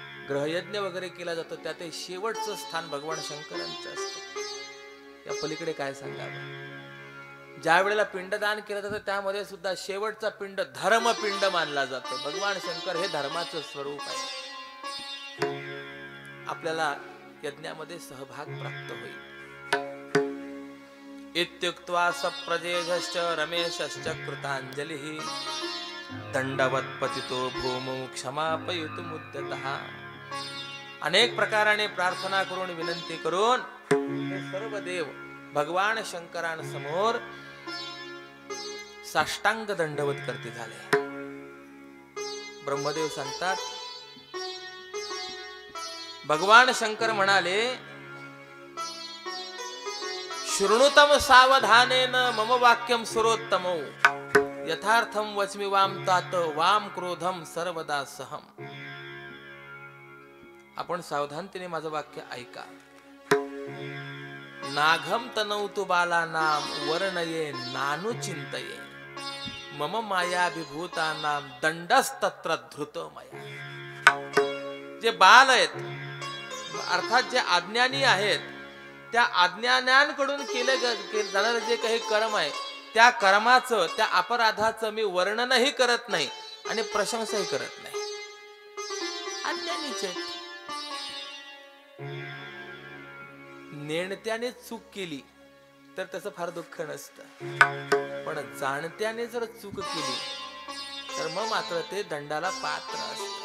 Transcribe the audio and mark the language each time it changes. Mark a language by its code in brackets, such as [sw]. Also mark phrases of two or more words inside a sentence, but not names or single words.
[mr] ग्रहयज्ञ वगैरे केला जातो त्यात शेवटचं स्थान भगवान शंकरांचं असतं. या पलीकडे काय सांगावं. ज्या वेळेला पिंडदान केलं जातं त्यामध्ये सुद्धा शेवटचा पिंड धर्मपिंड मानला जातो. भगवान शंकर हे धर्माचं स्वरूप आहे. आपल्याला यज्ञामध्ये सहभाग प्राप्त होईल. [sa] इत्युक्त्वा सप्रजेश्च रमेशश्च कृतांजलिः दंडवत पतितो भूमौ क्षमापयितुमुद्यतः. [mr] अनेक प्रकाराने प्रार्थना करून विनंती करून हे सर्व देव भगवान शंकरांसमोर साष्टांग दंडवत करते झाले. ब्रह्मदेव सांगतात, भगवान शंकर म्हणाले, [sa] शृणुतम सावधानेन मम वाक्यम सुरोत्तमो यथार्थम वच्मि वाम तात वाम क्रोधम सर्वदा सहम. [mr] आपण सावधानतेने माझं वाक्य ऐका. [sa] नाघम तनौतु बालानाम वर्णये नानु चिंतये मम मायाभिभूतानाम दंडस्तत्र धृत मया. [mr] जे बाल आहेत अर्थात जे अज्ञानी आहेत त्या अज्ञानांकडून केले जाणारे जे काही कर्म आहे त्या कर्माचं त्या अपराधाचं मी वर्णनही करत नाही आणि प्रशंसाही करत नाही. अज्ञानीचे नेणत्याने चूक केली तर त्याचं फार दुःख नसतं, पण जाणत्याने जर चूक केली तर मग मात्र ते दंडाला पात्र असतं.